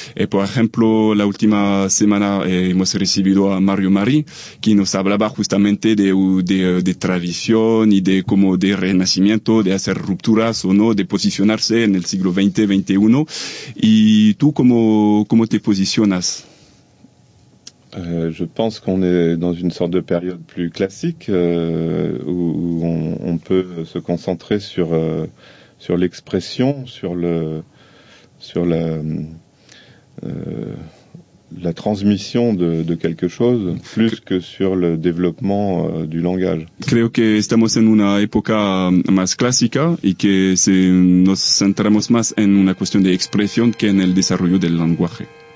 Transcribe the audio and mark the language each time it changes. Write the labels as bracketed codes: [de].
[es] Por ejemplo, la última semana hemos recibido a Mario Marí, que nos hablaba justamente de tradición y de como de renacimiento, de hacer rupturas o no, de posicionarse en el siglo XX, XXI. ¿Y tú cómo te posicionas? [fr] Je pense qu'on est dans une sorte de période plus classique où on peut se concentrer sur l'expression, sur la transmisión de quelque chose plus que sur le développement du langage. [es] Creo que estamos en una época más clásica y que nos centramos más en una cuestión de expresión que en el desarrollo del lenguaje.